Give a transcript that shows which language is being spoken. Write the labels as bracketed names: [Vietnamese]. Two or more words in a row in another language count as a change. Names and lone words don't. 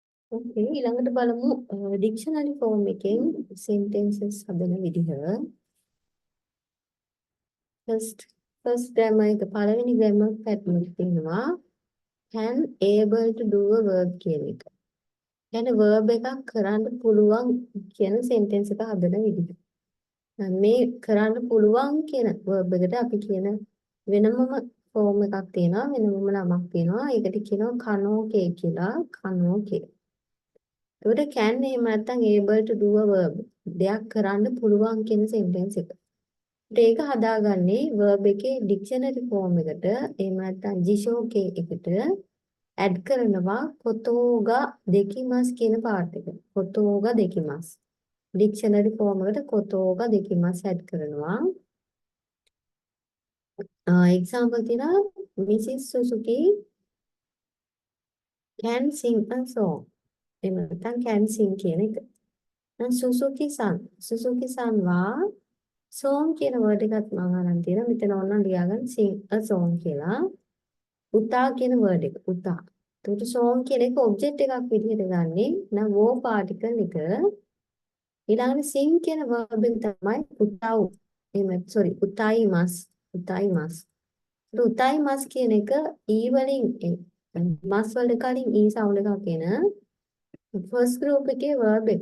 [Sinhala] ඕකේ ඊළඟට බලමු [English] dictionary form [Sinhala] එකෙන් sentences හදන විදිහ. [English] first grammar [Sinhala] එක පළවෙනි [English] grammar pattern [Sinhala] එක තියෙනවා [English] can able to do a verb [Sinhala] කියන එක. කියන්නේ verb එකක් කරන්න පුළුවන් කියන sentence එක හදන විදිහ. මේ කරන්න පුළුවන් කියන verb එකට අපි කියන වෙනමම ෆෝම් එකක් තියෙනවා වෙනමම නමක් තියෙනවා. ඒකට කියනවා කනෝකේ කියලා කනෝකේ. ඒකට can එහෙම නැත්නම් [English] able to do a verb [Sinhala] දෙයක් කරන්න පුළුවන් කියන sentence එක. ඒක හදාගන්නේ verb එකේ [English] dictionary form [Sinhala] එකට එහෙම නැත්නම් jishoke එකට add කරනවා [Japanese] ことができます [Sinhala] කියන part එක. [Japanese] ことができます. [English] dictionary form [Sinhala] එකට [Japanese] ことができます [Sinhala] add කරනවා. [English] example තියෙනවා Mrs. Suzuki can sing a song. [Sinhala] එහෙම නැත්නම් [English] can sing [Sinhala] කියන එක. දැන් Suzuki san වා song කියන word එකත් මම අරන් තියෙනවා. මෙතන ඕනනම් ලියාගන්න [English] sing a song [Sinhala] කියලා. උතා කියන word එක උතා. එතකොට song කියන එක object එකක් විදිහට ගන්නෙ. නම් wo particle එක ඊළඟට sing කියන verb එක තමයි උතාව්. එහෙම sorry උතායිමස්. උතායිමස් කියන එක e වලින් මස් වලට කලින් e sound එකක් එන [English] first group [Sinhala] එකේ verb එක.